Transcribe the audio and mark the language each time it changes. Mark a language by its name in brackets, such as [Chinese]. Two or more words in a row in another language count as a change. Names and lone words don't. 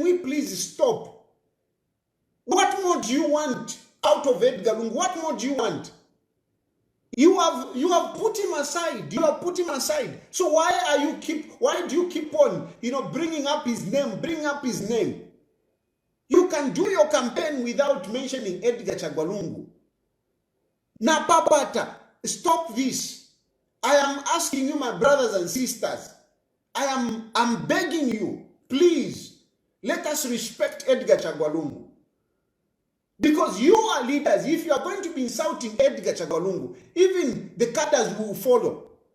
[English] What more do you want out of Edgar Lungu? What more do you want? You have put him aside. So why do you keep on, bringing up his name? You can do your campaign without mentioning Edgar Chagwalungu. Na papata, stop this. I am asking you, my brothers and sisters. I'm begging you, please, let us respect Edgar Chagwalungu. Because you are leaders. If you are going to be insulting Edgar Chagwalungu, even the cadres will follow.